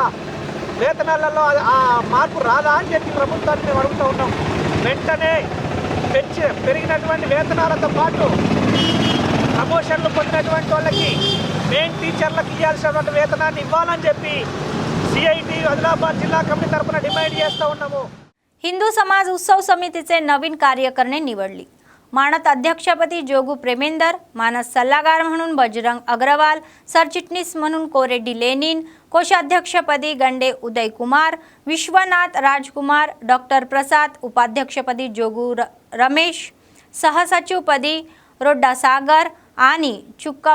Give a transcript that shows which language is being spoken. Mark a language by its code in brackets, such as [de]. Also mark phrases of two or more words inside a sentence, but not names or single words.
[te] వేతనాలలో ఆ మార్పు రాదా అని చెప్పి ప్రభుత్వాన్ని మేము అడుగుతూ ఉన్నాం. వెంటనే పెరిగినటువంటి వేతనాలతో పాటు ప్రమోషన్లు పొందినటువంటి వాళ్ళకి మెయిన్ టీచర్లకు ఇవ్వాల్సినటువంటి వేతనాన్ని ఇవ్వాలని చెప్పి CIT ఆదిలాబాద్ [mr] जिल्हा कमिटी तर्फे डिमांड [te] చేస్తూ ఉన్నాము. [mr] हिंदू समाज उत्सव समितीचे नवीन कार्यकारिणी निवडली. मानद अध्यक्षपदी जोगू प्रेमेंदर, मानद सल्लागार म्हणून बजरंग अग्रवाल, सरचिटणीस म्हणून कोरेड्डी लेनिन, कोषाध्यक्षपदी गंडे उदय कुमार, विश्वनाथ राजकुमार, डॉक्टर प्रसाद, उपाध्यक्षपदी जोगू रमेश, सहसचिवपदी रोड्डा सागर आणि चुक्का